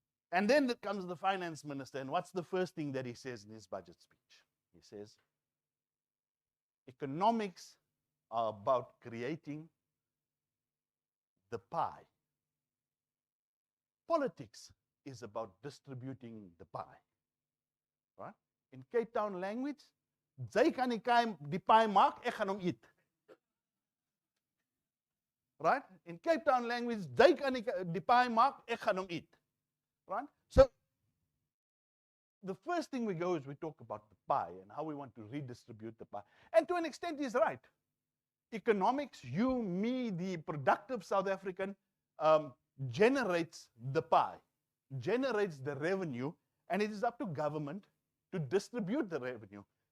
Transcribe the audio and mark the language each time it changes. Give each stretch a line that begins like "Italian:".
English: And then comes the finance minister, and what's the first thing that he says in his budget speech? He says, economics are about creating the pie. Politics is about distributing the pie. Right? In Cape Town language,
Afrikaans: jy kan die pie maak, ek gaan hom eet.
English: Right? In Cape Town language,
Afrikaans: jy kan die pie maak, ek gaan hom eet.
English: Right? So, the first thing we go is we talk about the pie and how we want to redistribute the pie. And to an extent, he's right. Economics, you, me, the productive South African, generates the pie, generates the revenue, and it is up to government to distribute the revenue.